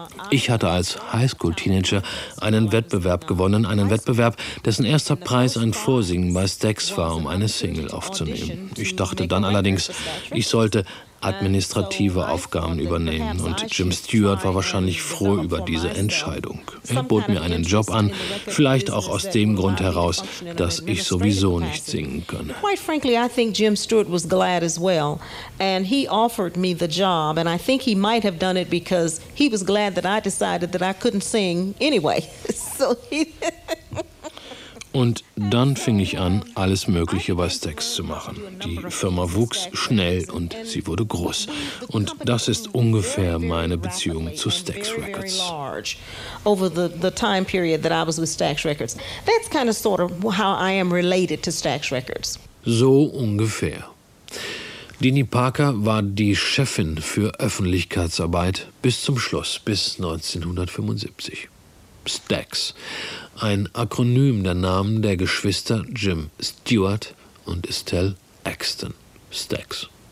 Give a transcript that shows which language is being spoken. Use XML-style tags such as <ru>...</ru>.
<de>Ich hatte als Highschool-Teenager einen Wettbewerb gewonnen, einen Wettbewerb, dessen erster Preis ein Vorsingen bei Stax war, um eine Single aufzunehmen. Ich dachte dann allerdings, ich sollte administrative Aufgaben übernehmen. Und Jim Stewart war wahrscheinlich froh über diese Entscheidung. Er bot mir einen Job an, vielleicht auch aus dem Grund heraus, dass ich sowieso nicht singen könne.</de> <en>Quite frankly, I think Jim Stewart was glad as well. And he offered me the job. And I think he might have done it because he was glad that I decided that I couldn't sing anyway. So he...</en> <de>Und dann fing ich an, alles Mögliche bei Stax zu machen. Die Firma wuchs schnell und sie wurde groß. Und das ist ungefähr meine Beziehung zu Stax Records.</de> <en>Over the time period that I was with Stax Records. That's kind of sort of how I am related to Stax Records.</en> <de>So ungefähr. Dinny Parker war die Chefin für Öffentlichkeitsarbeit bis zum Schluss, bis 1975. Stax. Ein Akronym der Namen der Geschwister Jim Stewart und Estelle Axton. Stax.</de>